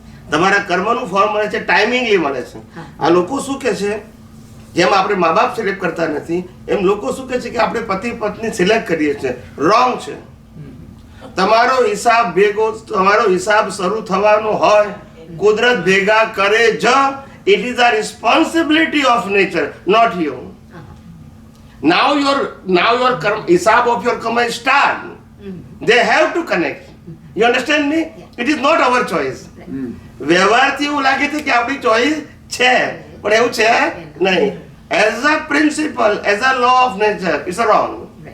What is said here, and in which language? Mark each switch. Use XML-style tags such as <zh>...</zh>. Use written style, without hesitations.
<gu>તમારા કર્મનું ફળ મળે છે, ટાઈમિંગલી મળે છે. આ લોકો શું કે છે, જેમ આપણે મા બાપ સિલેક્ટ કરતા નથી, એમ લોકો શું કે છે કે આપણે પતિ પત્ની સિલેક્ટ કરીએ છીએ. રોંગ છે. તમારો હિસાબ ભેગો, તમારો હિસાબ શરૂ થવાનો હોય, કુદરત ભેગા કરે જ.</gu> <en>It is a responsibility of nature, not you. Now your hisab of your karma is start. They have to connect. You understand me? It is not our choice.</en> <gu>વ્યવહારથી એવું લાગે છે કે આપણી ચોઈસ છે, પણ એવું છે નહીં.</gu> <en>As a principle, as a law of nature, it's a wrong.</en>